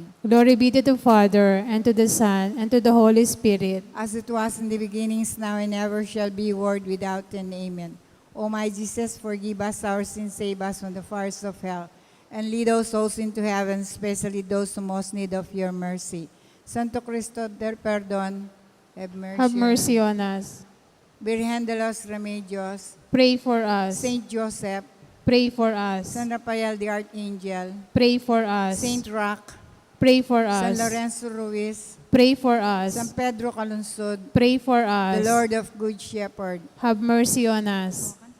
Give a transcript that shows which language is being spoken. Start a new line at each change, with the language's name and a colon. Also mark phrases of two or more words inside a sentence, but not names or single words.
English: Glory be to the Father, and to the Son, and to the Holy Spirit. As it was in the beginnings, now and ever shall be, world without end. Amen. O my Jesus, forgive us our sins, save us from the fires of hell, and lead our souls into heaven, especially those who most need of your mercy. Santo Cristo del Perdón, have mercy. Have mercy on us. Virgen de los Remedios, Pray for us. Saint Joseph, Pray for us. San Rafael the Archangel, Pray for us. Saint Roch, Pray for San us. Lorenzo Ruiz, Pray for us. San Pedro Calunsod, Pray for the us. Lord of Good Shepherd. Have mercy on us.